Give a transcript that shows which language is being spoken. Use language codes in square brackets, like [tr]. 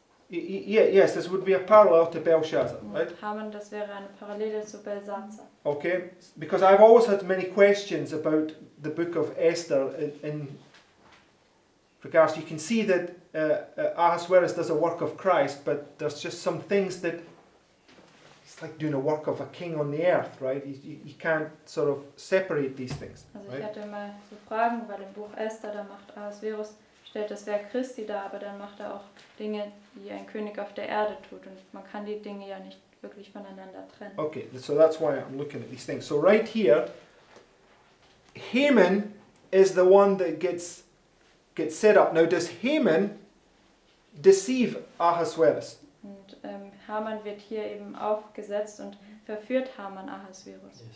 [en] Yes, this would be a parallel to Belshazzar, right? [de] Und Haman, das wäre eine Parallele zu Belsazar. [en] Okay, because I've always had many questions about the book of Esther in regards. You can see that Ahasuerus does a work of Christ, but there's just some things that it's like doing a work of a king on the earth, right? You can't sort of separate these things, [de] Also ich [en] right? [de] hatte mal so Fragen, weil im Buch Esther, da macht Ahasverus, stellt das Werk Christi dar, aber dann macht er auch Dinge, die ein König auf der Erde tut. Und man kann die Dinge ja nicht wirklich voneinander trennen. [en] Okay, so that's why I'm looking at these things. So right here, Haman is the one that gets set up. Now, does Haman deceive Ahasuerus? [de] Und Haman wird hier eben aufgesetzt und verführt Haman Ahasverus.